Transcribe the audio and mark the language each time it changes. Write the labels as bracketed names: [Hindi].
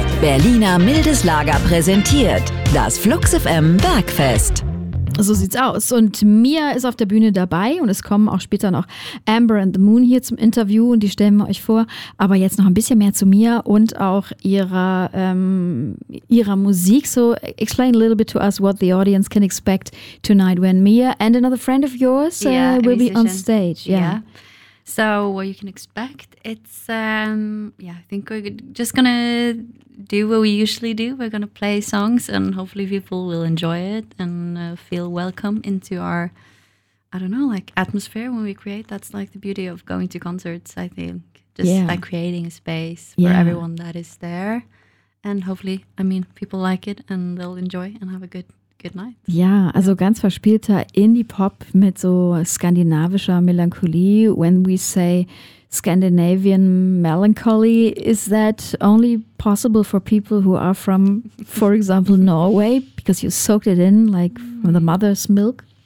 [German] Berliner Mildeslager präsentiert das Flux FM Bergfest. So sieht's aus. Und Mia ist auf der Bühne dabei und es kommen auch später noch Amber and the Moon hier zum Interview und die stellen wir euch vor. Aber jetzt noch ein bisschen mehr zu Mia und auch ihrer Musik. [English] So explain a little bit to us what the audience can expect tonight when Mia and another friend of yours will be on stage. Yeah. So what you can expect, it's, I think we're just going to do what we usually do. We're going to play songs and hopefully people will enjoy it and feel welcome into our, atmosphere when we create. That's like the beauty of going to concerts, I think. Like creating a space for everyone that is there. And hopefully, people like it and they'll enjoy and have a good night. [German] Ja, also ganz verspielter Indie-Pop mit so skandinavischer Melancholie. [English] When we say Scandinavian melancholy, is that only possible for people who are from, for example, Norway? Because you soaked it in, like, from the mother's milk?